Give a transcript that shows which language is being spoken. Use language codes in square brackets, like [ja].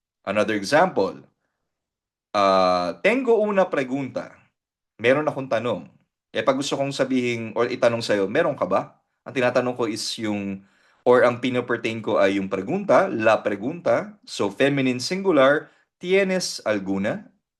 [en] Another example, [es] tengo una pregunta. [tl] Meron akong tanong. Pag gusto kong sabihin or itanong sa'yo, meron ka ba? Ang tinatanong ko is yung, or ang pinopertain ko ay yung pregunta, la pregunta. [en] So, feminine singular, [es] ¿tienes alguna?